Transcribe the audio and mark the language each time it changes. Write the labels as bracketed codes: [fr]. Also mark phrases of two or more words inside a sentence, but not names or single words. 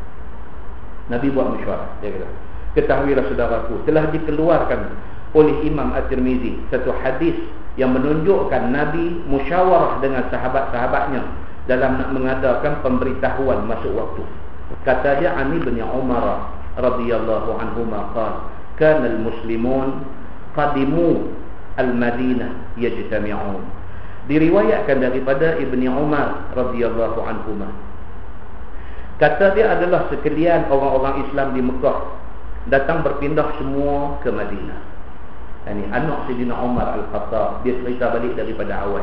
[ms] Dia kata, ketahuilah saudaraku, telah dikeluarkan oleh Imam At-Tirmizi satu hadis yang menunjukkan Nabi musyawarah dengan sahabat-sahabatnya dalam nak mengadakan pemberitahuan masuk waktu. Kata dia, [ar] عن بن عمر رضي الله عنهما قال كان المسلمون قدموا المدينة يجتمعون. Diriwayatkan daripada Ibni Umar رضي الله عنهما, kata dia adalah sekalian orang-orang Islam di Mekah datang berpindah semua ke Madinah. Ini anak Sayyidina Umar Al-Khattab, dia cerita balik daripada awal.